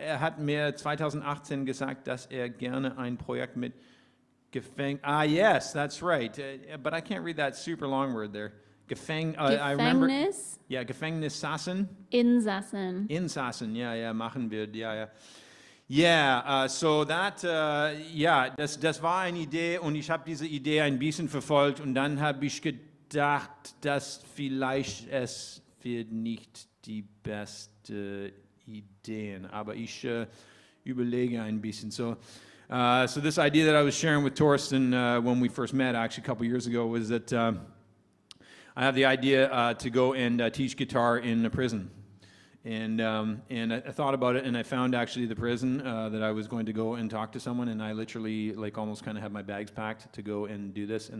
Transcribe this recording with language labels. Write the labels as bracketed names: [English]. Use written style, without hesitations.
[German] Hat mir 2018 gesagt, dass gerne ein Projekt mit [English] yes, that's right. But I can't read that super long word there. I remember. [German] Gefängnis. Yeah, Gefängnissassen. Insassen. Insassen, yeah, machen wir, yeah. [English] Yeah, so that, [German] das war eine Idee und ich habe diese Idee ein bisschen verfolgt und dann habe ich gedacht, dass vielleicht es wird nicht die beste Idee, aber ich überlege ein bisschen. [English] So this idea that I was sharing with Torsten when we first met, actually a couple years ago, was that I have the idea to go and teach guitar in a prison. And I thought about it, and I found actually the prison that I was going to go and talk to someone, and I literally like almost kind of had my bags packed to go and do this.